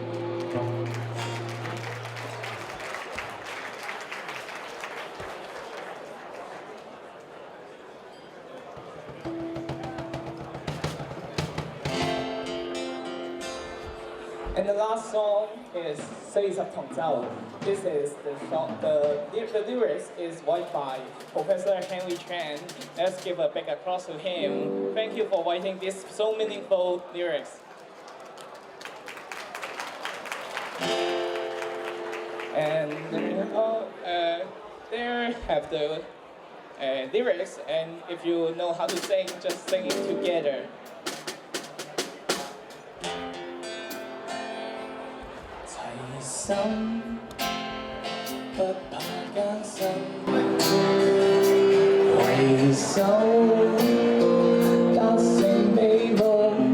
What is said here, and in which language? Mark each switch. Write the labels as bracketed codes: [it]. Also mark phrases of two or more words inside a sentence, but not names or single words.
[en] And the last song is 四十同奏. This is the song. The lyrics is voiced by Professor Henry Chen. Let's give a big applause to him. Thank you for writing this so meaningful lyrics. And there have the lyrics, and if you know how to sing, just sing it together. [yue] 齊心不怕艱辛，攜手達成美夢。